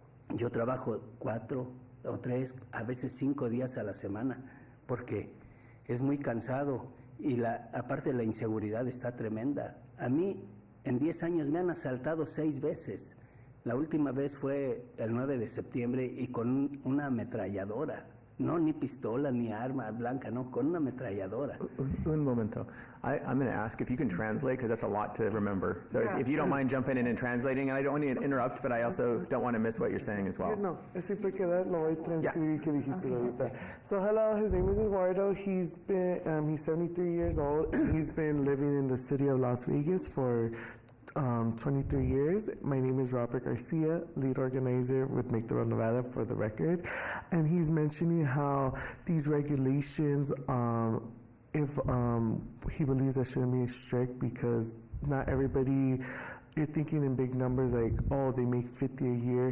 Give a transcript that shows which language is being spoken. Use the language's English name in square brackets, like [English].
[Spanish] Yo trabajo 4 o 3, a veces 5 días a la semana, porque es muy cansado y aparte la inseguridad está tremenda. A mí en 10 años me han asaltado 6 veces. La última vez fue el 9 de septiembre y con una ametralladora. No, ni pistola, ni arma blanca, no, con una ametralladora. Un momento. [English] I'm going to ask if you can translate, because that's a lot to remember. So if you don't mind jumping in and translating, and I don't want to interrupt, but I also don't want to miss what you're saying as well. [Spanish] No, es simple que lo voy a transcribir que dijiste ahorita. [English] So hello, his name is Eduardo. He's 73 years old. He's been living in the city of Las Vegas for 23 years. My name is Robert Garcia, lead organizer with Make the Road Nevada, for the record. And he's mentioning how these regulations, if he believes that shouldn't be strict because not everybody, you're thinking in big numbers like, oh, they make 50 a year.